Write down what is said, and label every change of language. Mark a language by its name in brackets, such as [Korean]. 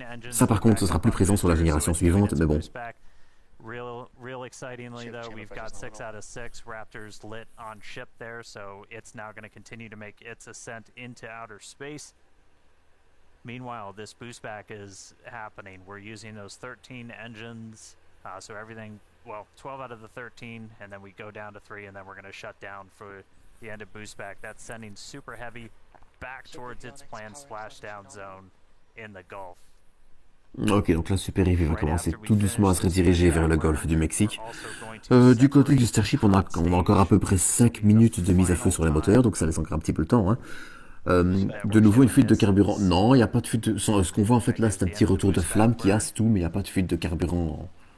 [French] Ça par contre, ce sera plus présent sur la génération suivante, mais bon. [English] Real excitingly though, we've got 6 out of 6 Raptors lit on ship there, so it's now going to continue to make its ascent into outer space. Meanwhile, this boost back is happening. We're using those 13 engines, so everything, 12 out of the 13, and then we go down to 3, and then we're going to shut down for the end of boost back. That's sending Super Heavy back towards its planned splashdown zone in the Gulf. [French] Ok, donc là Super Heavy va commencer tout doucement à se rediriger vers le golfe du Mexique. Du côté du Starship, on a encore à peu près 5 minutes de mise à feu sur les moteurs, donc ça laisse encore un petit peu le temps. Hein. De nouveau une fuite de carburant. Non, il n'y a pas de fuite. Ce qu'on voit en fait là, c'est un petit retour de flamme qui asse tout, mais il n'y a pas de fuite de carburant.